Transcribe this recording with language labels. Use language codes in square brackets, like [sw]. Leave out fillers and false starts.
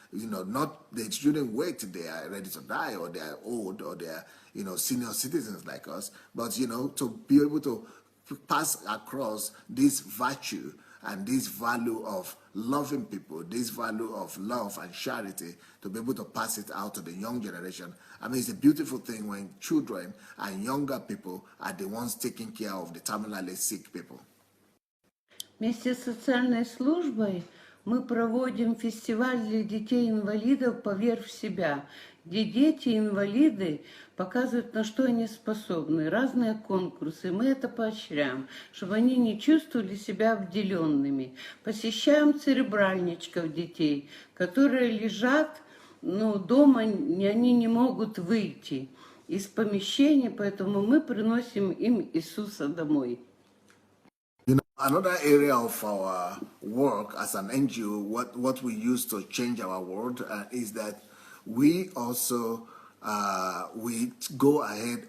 [en] They shouldn't wait till they are ready to die, or they are old, or they are senior citizens like us, but to be able to pass across this virtue and this value of loving people, this value of love and charity, to be able to pass it out to the young generation. I mean, it's a beautiful thing when children and younger people are the ones taking care of the terminally sick people. [ru] Вместе с социальной службой мы проводим фестиваль для детей-инвалидов «Поверь в себя», где дети-инвалиды показывают, на что они способны, разные конкурсы. Мы это поощряем, чтобы они не чувствовали себя обделенными. Посещаем церебральничков детей, которые лежат, дома они не могут выйти из помещения, поэтому мы приносим им Иисуса домой. [en] Another area of our work as an NGO, what we use to change our world is that we also we go ahead.